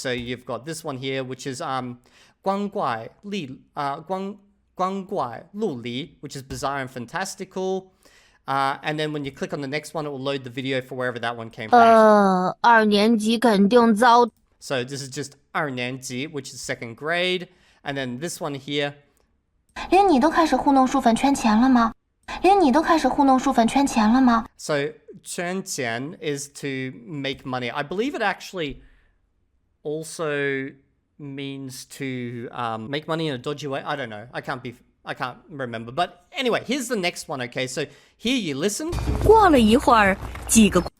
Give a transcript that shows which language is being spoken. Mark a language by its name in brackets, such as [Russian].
[English] So you've got this one here, which is 光怪陆离, which is bizarre and fantastical. And then when you click on the next one, it will load the video for wherever that one came from. [Chinese] 2年级肯定遭. [English] So this is just 2年级, which is 2nd grade. And then this one here. [Chinese] 连你都开始糊弄书粉圈钱了吗？连你都开始糊弄书粉圈钱了吗？ [English] So 圈钱 is to make money. I believe it actually also means to make money in a dodgy way. I don't know. I can't remember. But anyway, here's the next one, okay? So here you listen. [Chinese] 过了一会儿，几个